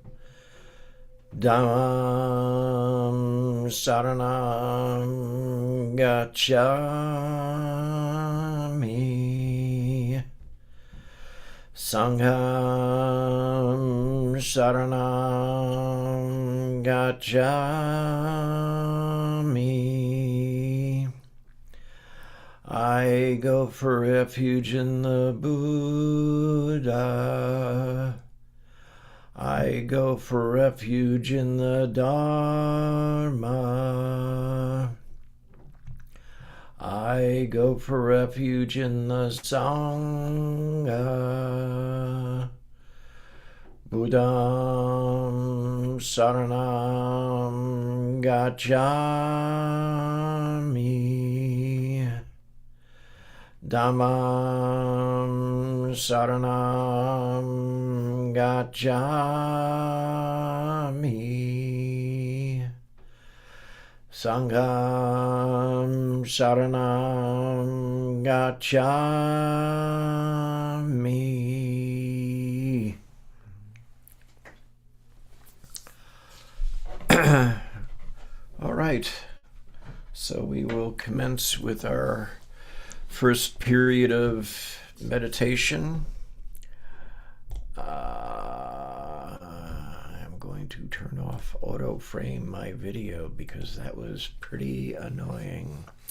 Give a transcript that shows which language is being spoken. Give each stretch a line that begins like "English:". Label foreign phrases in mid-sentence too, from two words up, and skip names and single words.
Pali: Dhammam Saranam Gacchami. Sangham Saranam Gacchami.
English: I go for refuge in the Buddha. I go for refuge in the Dharma. I go for refuge in the Sangha.
Pali: Buddham Saranam Gacchami. Dhammam Saranam Gacchami. Sangham Saranam Gacchami.
English: All right, so we will commence with our first period of meditation. I'm going to turn off auto frame my video because that was pretty annoying.